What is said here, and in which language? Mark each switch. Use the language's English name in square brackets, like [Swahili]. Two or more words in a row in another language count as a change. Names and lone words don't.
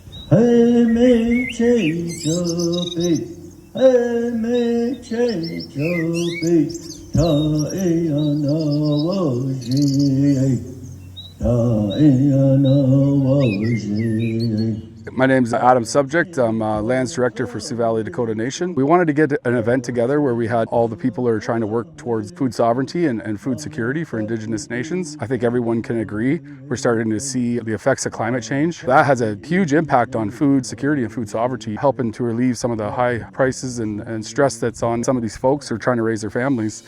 [English] Hey me che chopi, hey me che chopi, ta na wa ji, ta na wa ji. My name is Adam Subject. I'm Lands Director for Sioux Valley Dakota Nation. We wanted to get an event together where we had all the people who are trying to work towards food sovereignty and food security for Indigenous nations. I think everyone can agree we're starting to see the effects of climate change. That has a huge impact on food security and food sovereignty, helping to relieve some of the high prices and stress that's on some of these folks who are trying to raise their families.